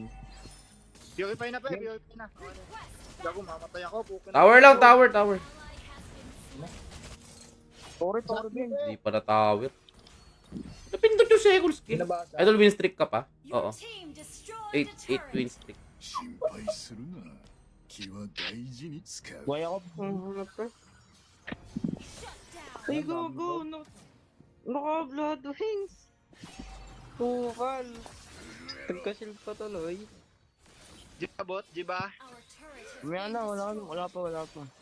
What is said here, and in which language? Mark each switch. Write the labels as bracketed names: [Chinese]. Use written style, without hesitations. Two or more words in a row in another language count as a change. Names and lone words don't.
[Filipino] Purify na, purify na. Gago, mamatay ako. Tower lang, tower. Sorry, din. Hindi pa na tower. Napindot yung second skill. Idol [English] win streak [Filipino] ka pa? Oo. 8 [English] win streak. [Japanese] 心配するな。気は大事に使う。 [Filipino] Buhay ako. Ay, go. Naka-blood wings. Tukal. Nagka-shield pa tuloy. Jiba bot, jiba. May wala pa.